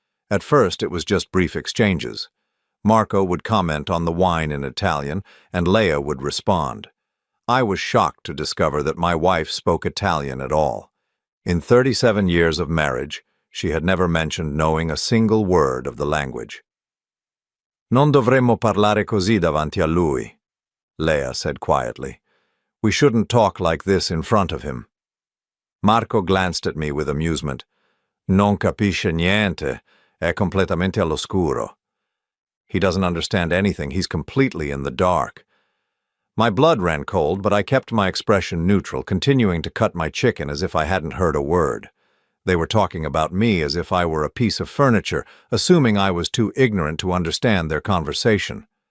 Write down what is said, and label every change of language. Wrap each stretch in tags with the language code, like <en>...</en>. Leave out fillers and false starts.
<en>At first, it was just brief exchanges. Marco would comment on the wine in Italian, and Leia would respond. I was shocked to discover that my wife spoke Italian at all. In 37 years of marriage, she had never mentioned knowing a single word of the language.</en> <it>"Non dovremmo parlare così davanti a lui,"</it> <en>Leia said quietly. "We shouldn't talk like this in front of him." Marco glanced at me with amusement.</en> <it>"Non capisce niente, è completamente all'oscuro."</it> <en>He doesn't understand anything, he's completely in the dark. My blood ran cold, but I kept my expression neutral, continuing to cut my chicken as if I hadn't heard a word. They were talking about me as if I were a piece of furniture, assuming I was too ignorant to understand their conversation.</en>